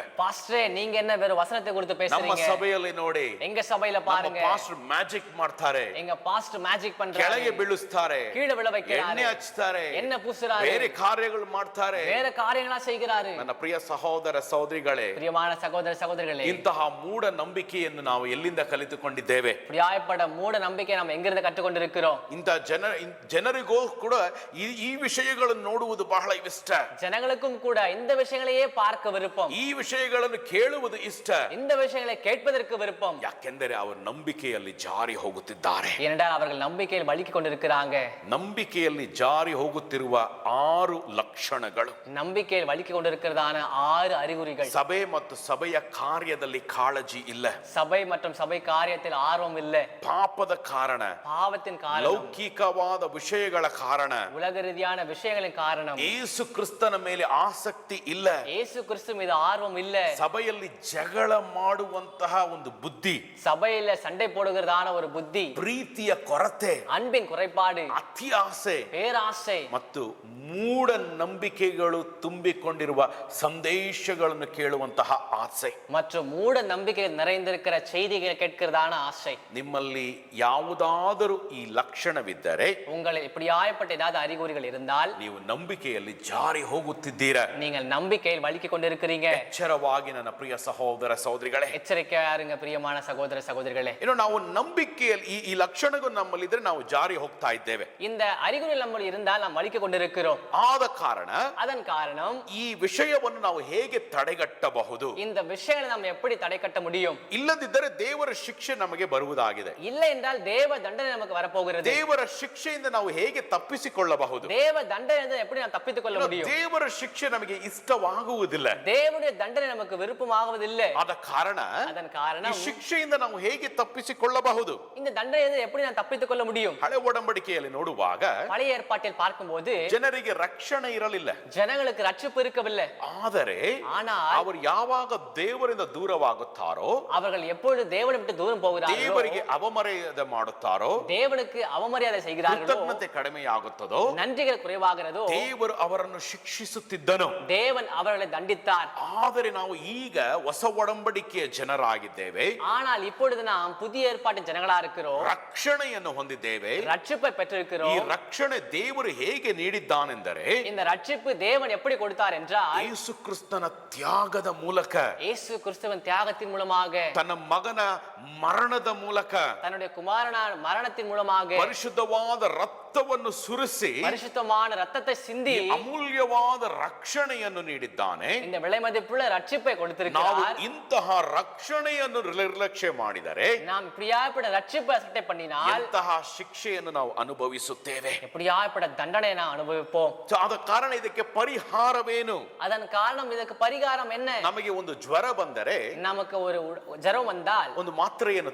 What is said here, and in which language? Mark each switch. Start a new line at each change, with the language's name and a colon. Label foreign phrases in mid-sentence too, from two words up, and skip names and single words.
Tamil: பாஸ்டரே நீங்க என்ன வெறும் வசனத்தை குறித்து
Kannada: ನಮ್ಮ
Tamil: பேசுறீங்க?
Kannada: ಸಭೆಯಲ್ಲಿ ನೋಡಿ,
Tamil: எங்க சபையில பாருங்க,
English: pastor magic
Kannada: ಮಾಡ್ತಾರೆ,
Tamil: எங்க
English: pastor magic
Kannada: ಕೆಳಗೆ
Tamil: பண்றாரு,
Kannada: ಬೀಳಿಸ್ತಾರೆ,
Tamil: கீழே விழ
Kannada: ಎಣ್ಣೆ
Tamil: வைக்கிறாரு,
Kannada: ಹಚ್ತಾರೆ,
Tamil: என்ன பூசுறாரு,
Kannada: ಬೇರೆ ಕಾರ್ಯಗಳು ಮಾಡ್ತಾರೆ.
Tamil: வேற காரியங்களா செய்கிறாரு.
Kannada: ನನ್ನ ಪ್ರಿಯ ಸಹೋದರ ಸಹೋದರಿಗಳೇ,
Tamil: பிரியமான சகோதர சகோதரிகளே,
Kannada: ಇಂತಹ ಮೂಢ ನಂಬಿಕೆಯನ್ನು ನಾವು ಎಲ್ಲಿಂದ ಕಲಿತುಕೊಂಡಿದ್ದೇವೆ?
Tamil: இப்படியாய்ப்பட்ட மூட நம்பிக்கை நாம் எங்கிருந்து கற்றுக்கொண்டிருக்கிறோம்?
Kannada: ಇಂಥ ಜನರಿಗೂ ಕೂಡ ಈ ವಿಷಯಗಳನ್ನು ನೋಡುವುದು ಬಹಳ ಇಷ್ಟ.
Tamil: ஜனங்களுக்கும் கூட இந்த விஷயங்களையே பார்க்க விருப்பம்,
Kannada: ಈ ವಿಷಯಗಳನ್ನು ಕೇಳುವುದು ಇಷ್ಟ.
Tamil: இந்த விஷயங்களை கேட்பதற்கு விருப்பம்.
Kannada: ಯಾಕೆಂದರೆ ಅವರು ನಂಬಿಕೆಯಲ್ಲಿ ಜಾರಿ ಹೋಗುತ್ತಿದ್ದಾರೆ.
Tamil: ஏனென்றால் அவர்கள் நம்பிக்கையில் வலிக்கு கொண்டிருக்கிறாங்க.
Kannada: ನಂಬಿಕೆಯಲ್ಲಿ ಜಾರಿ ಹೋಗುತ್ತಿರುವ 6 ಲಕ್ಷಣಗಳು,
Tamil: நம்பிக்கையில் வலிக்கு கொண்டிருக்கிறதான 6 அறிகுறிகள்.
Kannada: ಸಭೆ ಮತ್ತು ಸಭೆಯ ಕಾರ್ಯದಲ್ಲಿ ಕಾಳಜಿ ಇಲ್ಲ,
Tamil: சபை மற்றும் சபை காரியத்தில் ஆர்வம் இல்லை,
Kannada: ಪಾಪದ ಕಾರಣ,
Tamil: பாவத்தின் காரணம்,
Kannada: ಲೌಕಿಕವಾದ ವಿಷಯಗಳ ಕಾರಣ,
Tamil: உலக ரீதியான விஷயங்களின் காரணம்,
Kannada: ಯೇಸು ಕ್ರಿಸ್ತನ ಮೇಲೆ ಆಸಕ್ತಿ ಇಲ್ಲ,
Tamil: இயேசு கிறிஸ்து மீது ஆர்வம் இல்ல,
Kannada: ಸಭೆಯಲ್ಲಿ ಜಗಳ ಮಾಡುವಂತಹ ಒಂದು ಬುದ್ಧಿ,
Tamil: சபையில சண்டை போடுகிறதான ஒரு புத்தி,
Kannada: ಪ್ರೀತಿಯ ಕೊರತೆ,
Tamil: அன்பின் குறைபாடு,
Kannada: ಅತಿ ಆಸೆ
Tamil: பேராசை
Kannada: ಮತ್ತು ಮೂಢ ನಂಬಿಕೆಗಳು ತುಂಬಿಕೊಂಡಿರುವ ಸಂದೇಶಗಳನ್ನು ಕೇಳುವಂತಹ ಆಸೆ.
Tamil: மற்றும் மூட நம்பிக்கையில் நிறைந்திருக்கிற செய்திகளை கேட்கிறதான ஆசை.
Kannada: ನಿಮ್ಮಲ್ಲಿ ಯಾವುದಾದರೂ ಈ ಲಕ್ಷಣವಿದ್ದರೆ
Tamil: உங்களை இப்படியாய்ப்பட்ட ஏதாவது அறிகுறிகள் இருந்தால்
Kannada: ನೀವು ನಂಬಿಕೆಯಲ್ಲಿ ಜಾರಿ ಹೋಗುತ್ತಿದ್ದೀರಾ.
Tamil: நீங்கள் நம்பிக்கையில் வலிக்கு கொண்டிருக்கிறீங்க.
Kannada: ಎಚ್ಚರವಾಗಿ ನನ್ನ ಪ್ರಿಯ ಸಹೋದರ ಸಹೋದರಿಗಳೇ,
Tamil: எச்சரிக்கையா இருங்க பிரியமான சகோதர சகோதரிகளே.
Kannada: ಇನ್ನು ನಾವು ನಂಬಿಕೆಯಲ್ಲಿ ಈ ಲಕ್ಷಣಗಳು ನಮ್ಮಲ್ಲಿದ್ರೆ ನಾವು ಜಾರಿ ಹೋಗ್ತಾ ಇದ್ದೇವೆ.
Tamil: இந்த அறிகுறிகள் நம்ம இருந்தால் நாம் வலிக்கு கொண்டிருக்கிறோம்.
Kannada: ಆದ ಕಾರಣ
Tamil: அதன் காரணம்
Kannada: ಈ ವಿಷಯವನ್ನು ನಾವು ಹೇಗೆ ತಡೆಗಟ್ಟಬಹುದು?
Tamil: இந்த விஷயங்களை நாம் எப்படி தடை கட்ட முடியும்?
Kannada: ಇಲ್ಲದಿದ್ದರೆ ದೇವರ ಶಿಕ್ಷೆ ನಮಗೆ ಬರುವುದಾಗಿದೆ.
Tamil: இல்லை என்றால் தேவ தண்டனை நமக்கு வரப்போகிறது.
Kannada: ದೇವರ ಶಿಕ್ಷೆಯಿಂದ ನಾವು ಹೇಗೆ ತಪ್ಪಿಸಿಕೊಳ್ಳಬಹುದು?
Tamil: தேவ தண்டனை எப்படி நாம் தப்பித்துக் கொள்ள முடியும்?
Kannada: ದೇವರ ಶಿಕ್ಷೆ ನಮಗೆ ಇಷ್ಟವಾಗುವುದಿಲ್ಲ.
Tamil: தேவனுடைய தண்டனை நமக்கு விருப்பமாகுவதில்லை.
Kannada: ಆದ ಕಾರಣ
Tamil: அதன்
Kannada: ಈ
Tamil: காரணம்
Kannada: ಶಿಕ್ಷೆಯಿಂದ ನಾವು ಹೇಗೆ ತಪ್ಪಿಸಿಕೊಳ್ಳಬಹುದು?
Tamil: இந்த தண்டனை எப்படி நாம் தப்பித்துக் கொள்ள முடியும்?
Kannada: ಹಳೆ ಒಡಂಬಡಿಕೆಯಲ್ಲಿ ನೋಡುವಾಗ
Tamil: பழைய ஏற்பாட்டில் பார்க்கும்போது
Kannada: ಜನರಿಗೆ ರಕ್ಷಣೆ ಇರಲಿಲ್ಲ,
Tamil: ஜனங்களுக்கு ரட்சிப்பு இருக்கவில்லை.
Kannada: ಆದರೆ
Tamil: ஆனால்
Kannada: ಅವರು ಯಾವಾಗ ದೇವರಿಂದ ದೂರವಾಗುತ್ತಾರೋ,
Tamil: அவர்கள் எப்பொழுது தேவனை விட்டு தூரம் போகிறார்களோ,
Kannada: ದೇವರಿಗೆ ಅವಮರ್ಯಾದೆ ಮಾಡುತ್ತಾರೋ,
Tamil: தேவனுக்கு அவமரியாதை செய்கிறார்களோ,
Kannada: ಕೃತಜ್ಞತೆ ಕಡಿಮೆಯಾಗುತ್ತದೋ,
Tamil: நன்றிகள் குறைவாகிறதோ,
Kannada: ದೇವರು ಅವರನ್ನು ಶಿಕ್ಷಿಸುತ್ತಿದ್ದನು.
Tamil: தேவன் அவர்களை தண்டித்தார்.
Kannada: ಆದರೆ ನಾವು ಈಗ ಹೊಸ ಒಡಂಬಡಿಕೆಯ ಜನರಾಗಿದ್ದೇವೆ,
Tamil: ஆனால் இப்பொழுது நாம் புதிய ஏற்பாட்டின் ஜனங்களா இருக்கிறோம்,
Kannada: ರಕ್ಷಣೆಯನ್ನು ಹೊಂದಿದ್ದೇವೆ.
Tamil: ரட்சிப்பை
Kannada: ಈ
Tamil: பெற்றிருக்கிறோம்.
Kannada: ರಕ್ಷಣೆ ದೇವರು ಹೇಗೆ ನೀಡಿದ್ದಾನೆಂದರೆ
Tamil: இந்த ரட்சிப்பு தேவன் எப்படி கொடுத்தார் என்றால்
Kannada: ಯೇಸು ಕ್ರಿಸ್ತನ ತ್ಯಾಗದ ಮೂಲಕ,
Tamil: இயேசு கிறிஸ்துவின் தியாகத்தின் மூலமாக,
Kannada: ತನ್ನ ಮಗನ ಮರಣದ ಮೂಲಕ,
Tamil: தன்னுடைய குமாரனான மரணத்தின் மூலமாக,
Kannada: ಪರಿಶುದ್ಧವಾದ ರಕ್ತವನ್ನು ಸುರಿಸಿ
Tamil: பரிசுத்தமான ரத்தத்தை சிந்தி
Kannada: ಅಮೂಲ್ಯವಾದ ರಕ್ಷಣೆಯನ್ನು ನೀಡಿದ್ದಾನೆ.
Tamil: இந்த விலை மதிப்புள்ள ரட்சிப்பை
Kannada: ನಾವು
Tamil: கொடுத்திருக்கிறார்.
Kannada: ಇಂತಹ ರಕ್ಷಣೆಯನ್ನು ನಿರ್ಲಕ್ಷ್ಯ ಮಾಡಿದರೆ
Tamil: நாம் இப்படியாப்பட்ட ரட்சிப்பை அசட்டை பண்ணினால்
Kannada: ಎಂತಹ ಶಿಕ್ಷೆಯನ್ನು ನಾವು ಅನುಭವಿಸುತ್ತೇವೆ.
Tamil: எப்படியாப்பட்ட தண்டனை நாம் அனுபவிப்போம்.
Kannada: ಆದ ಕಾರಣ ಇದಕ್ಕೆ ಪರಿಹಾರವೇನು?
Tamil: அதன் காரணம், இதற்கு பரிகாரம் என்ன?
Kannada: ನಮಗೆ ಒಂದು ಜ್ವರ ಬಂದರೆ
Tamil: நமக்கு ஒரு ஜரம் வந்தால்
Kannada: ಒಂದು ಮಾತ್ರೆಯನ್ನು